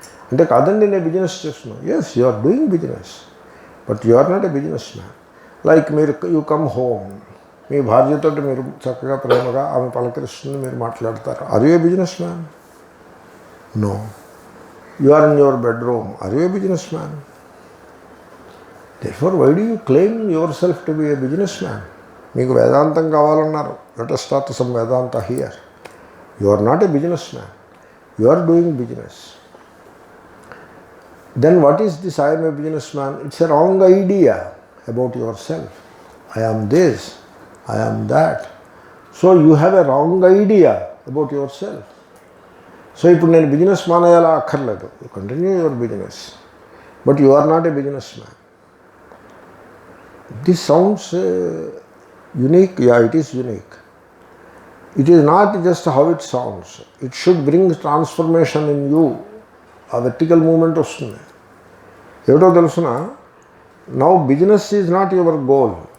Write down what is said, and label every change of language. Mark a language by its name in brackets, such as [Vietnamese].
[Telugu] అంటే కాదండి, నేను బిజినెస్ చేస్తున్నాను. [English] Yes, you are doing business, but you are not a business man. Like you come home, [Telugu] మీ భార్యతో మీరు చక్కగా ప్రేమగా ఆమె పలకరిస్తుంది, మీరు మాట్లాడతారు. [English] Are you a business man? No. You are in your bedroom, are you a business man? Therefore, why do you claim yourself to be a businessman? [Telugu] మీకు వేదాంతం కావాలన్నారు, [English] let us start some Vedanta here. You are not a businessman. You are doing business. Then what is this I am a businessman? It's a wrong idea about yourself. I am this, I am that. So you have a wrong idea about yourself. [Telugu] So ఇప్పుడు నేను business మానేయాలా అక్కర్లేదు. [English] You continue your business. But you are not a businessman. This sounds unique. Yeah, it is unique. It is not just how it sounds. It should bring transformation in you. A vertical movement [Telugu] వస్తుంది. ఏమిటో తెలుసిన, [English] now business is not your goal.